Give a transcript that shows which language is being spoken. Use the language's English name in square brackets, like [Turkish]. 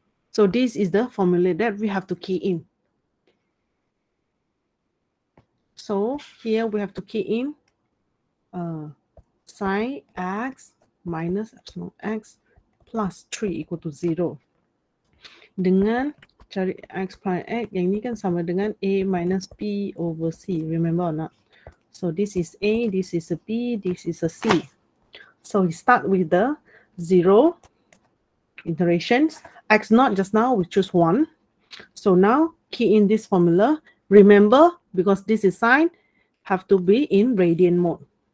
[English] So this is the formula that we have to key in. So here we have to key in sine x minus epsilon x plus 3 equal to 0. [Malay] Dengan cari x prime x, yang ni kan sama dengan [English] a minus b over c. Remember or not? So this is a, this is a b, this is a c. So we start with the 0 iterations. X naught just now we choose 1. So now key in this formula. Remember, because this is sine, have to be in radian mode.